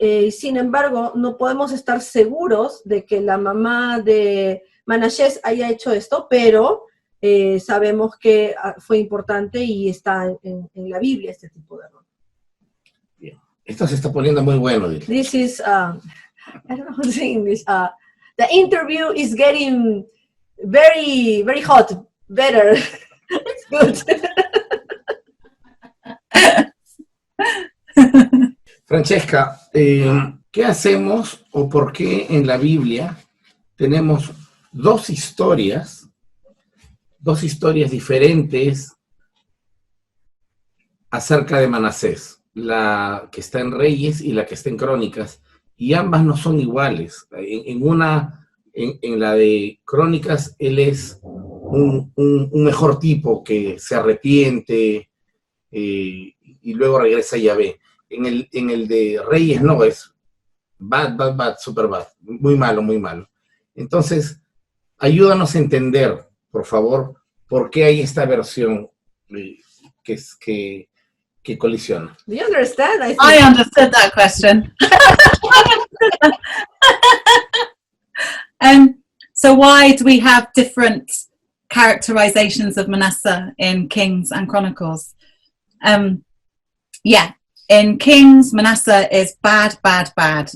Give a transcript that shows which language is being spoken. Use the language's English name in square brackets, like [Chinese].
[Spanish] Sin embargo, no podemos estar seguros de que la mamá de Manasés haya hecho esto, pero sabemos que fue importante y está en la Biblia este tipo de rol. Bien. Esto se está poniendo muy bueno. [English] This is, I don't know how to say English. The interview is getting very, very hot, better. It's good. [Spanish] Francesca, ¿qué hacemos o por qué en la Biblia tenemos dos historias diferentes acerca de Manasés? La que está en Reyes y la que está en Crónicas, y ambas no son iguales. En la de Crónicas, él es un mejor tipo que se arrepiente y luego regresa a Yahvé. En el de Reyes no, es [English] bad, super bad, [Spanish] muy malo, muy malo. Entonces, ayúdanos a entender, por favor, por qué hay esta versión que colisiona. [English] Do you understand? I understood that question. So why do we have different characterizations of Manasseh in Kings and Chronicles? Yeah, in Kings, Manasseh is bad, bad, bad.